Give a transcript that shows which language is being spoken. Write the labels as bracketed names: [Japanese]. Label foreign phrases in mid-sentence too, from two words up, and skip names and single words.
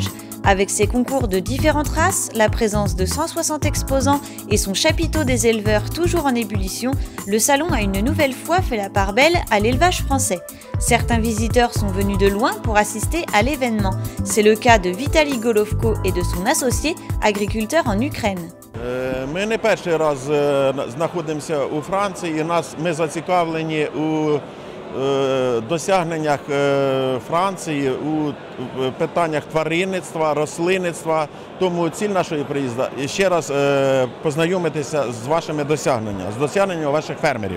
[French] Avec ses concours de différentes races, la présence de 160 exposants et son chapiteau des éleveurs toujours en ébullition, le salon a une nouvelle fois fait la part belle à l'élevage français. Certains visiteurs sont venus de loin pour assister à l'événement. C'est le cas de Vitaly Golovko et de son associé, agriculteur en Ukraine. [Ukrainian] Ми не перший раз знаходимося у Франції, ми зацікавлені у досягненнях Франції у питаннях тваринництва, рослинництва. Тому ціль нашої приїзду – ще раз познайомитися з вашими досягненнями, з досягненнями ваших фермерів.